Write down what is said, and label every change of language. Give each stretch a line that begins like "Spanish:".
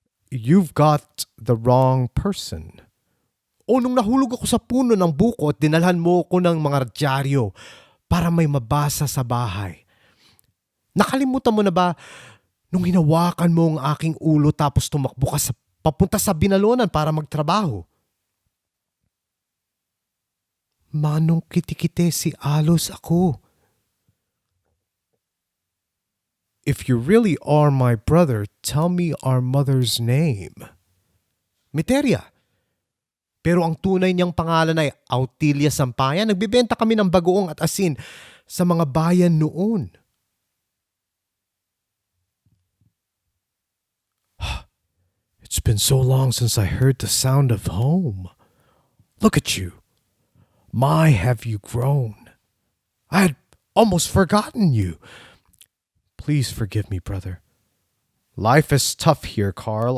English: You've got the wrong person.
Filipino: O nung nahulog ako sa puno ng buko at dinalhan mo ko ng mga dyaryo para may mabasa sa bahay. Nakalimutan mo na ba nung hinawakan mo ang aking ulo tapos tumakbo ka papunta sa binalunan para magtrabaho? Manong kitikite si Alos ako.
English: If you really are my brother, tell me our mother's name. Miteria.
Filipino: Pero ang tunay niyang pangalan ay Autilia Sampayan. Nagbibenta kami ng bagoong at asin sa mga bayan noon.
English: It's been so long since I heard the sound of home. Look at you. My, have you grown. I had almost forgotten you. Please forgive me, brother. Life is tough here, Carl.